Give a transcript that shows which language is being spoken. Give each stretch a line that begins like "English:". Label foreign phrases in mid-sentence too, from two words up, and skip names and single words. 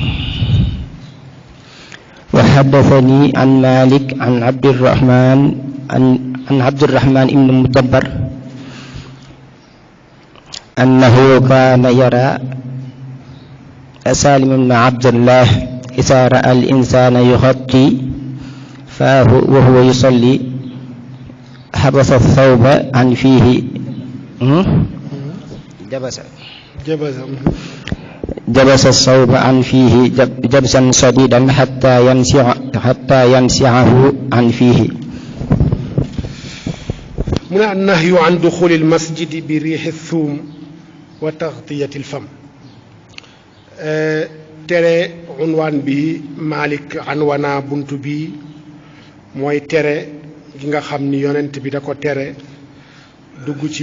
Arabic: وحدثني عن مالك عن عبد الرحمن بن مدبر أنه كان يرى سالم بن عبد الله إذا رأى الإنسان يغطي فاه وهو يصلي حبس الثوب عن فيه جبس الثوب عن فيه جبسا شديدا حتى ينزعه عن فيه.
Wolof: mu ne
Arabic: النهي عن دخول المسجد بريح الثوم وتغطية الفم.
Wolof: tere unwaan bi Malik anwana bunt bi mooy tere gi nga xam ni yonent bi da ko tere dugg ci